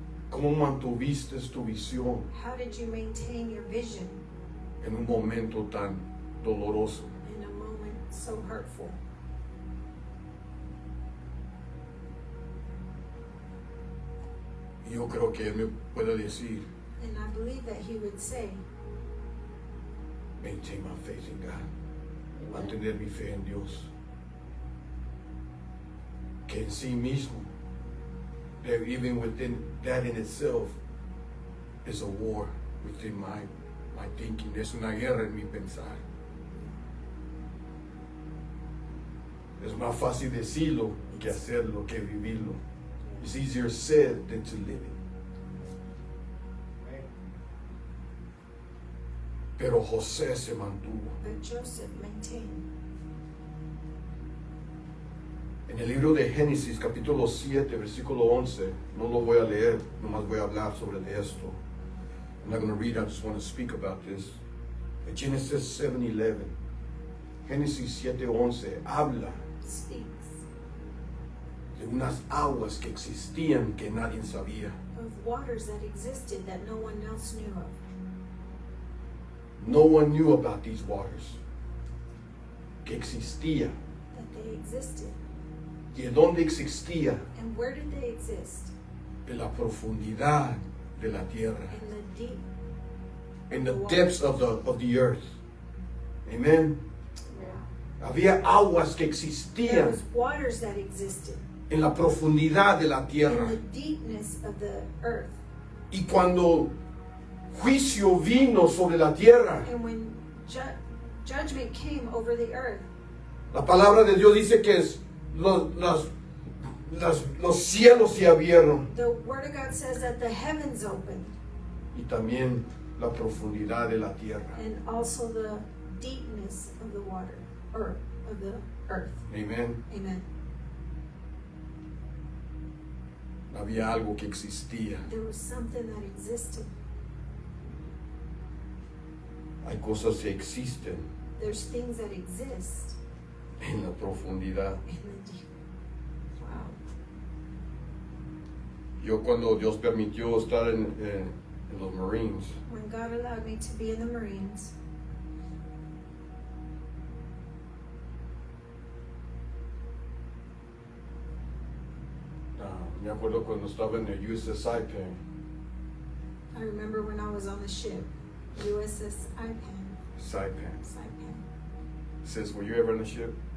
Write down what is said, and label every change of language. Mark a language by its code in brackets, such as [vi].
[es] ¿cómo mantuviste tu visión [en] how did you maintain your vision [es] en un momento tan doloroso? [en] in a moment so hurtful? [es] Y yo creo que él me puede decir, [en] And I believe that he would say, maintain my faith in God. [es] Mantener mi fe en Dios. Que en sí mismo, [en] that even within that in itself, is a war within my thinking. [es] Es una guerra en mi pensar. Es más fácil decirlo que hacerlo, que vivirlo. [en] It's easier said than to live it. [es] Pero José se mantuvo. [en] but Joseph maintained. [es] En el libro de Génesis, capítulo 7, versículo 11, no lo voy a leer, nomás voy a hablar sobre esto. [en] I'm not going to read, I just want to speak about this. [es] En Genesis 7:11, Génesis 7:11 habla [en] Speaks [es] de unas aguas que existían que nadie sabía. [en] of waters that existed that no one else knew of. No one knew about these waters. [es] Que existía. [en] That they existed. [es] ¿Y de dónde existía? [en] And where did they exist? [es] En la profundidad de la tierra. [en] In the deep. In the of depths waters. of the earth. Amen. [es] Había aguas que [en] There [es] existían [en] was waters that existed [es] en la profundidad de la [en] in [es] tierra. [en] the deepness of the earth. [es] Y cuando juicio vino sobre la tierra, [en] And when judgment came over the earth, [es] la palabra de Dios dice que los cielos se abrieron [en] the Word of God says that the heavens opened [es] y también la profundidad de la tierra. [en] and also the deepness of the water, or of the earth. [es] Amen. [en] Amen. [es] Había algo que existía. [en] There was something that existed. [es] Hay cosas que existen [en] There's things that exist [es] en la profundidad. [en] in the deep. Wow. [es] Yo cuando Dios permitió estar en los Marines, [en] When God allowed me to be in the Marines, [es] me acuerdo cuando estaba en el USS Saipan, [en] I remember when I was on the ship, USS [es] Saipan. [en] Saipan. Sis, were you ever on a ship?